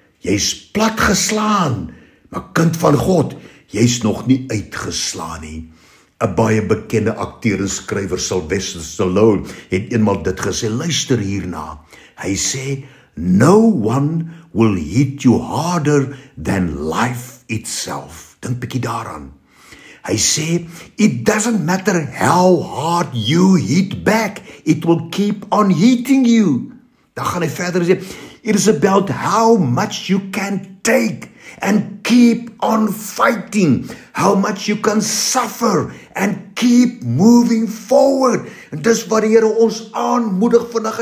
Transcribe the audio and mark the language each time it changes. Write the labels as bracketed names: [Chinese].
[Afrikaans] Jy's platgeslaan, maar kind van God, jy's nog nie uitgeslaan nie. 'n baie bekende akteur en skrywer, Sylvester Stallone, het eenmaal dit gesê, luister hierna. Hy sê, [English] no one will hit you harder than life itself. [Afrikaans] Dink bietjie daaraan. Hy sê, [English] it doesn't matter how hard you hit back, it will keep on hitting you. [Afrikaans] Dan gaan hy verder sê, [English] it is about how much you can take and keep on fighting, how much you can suffer and keep moving forward. [Afrikaans] En dis wat die Here ons aanmoedig vandag.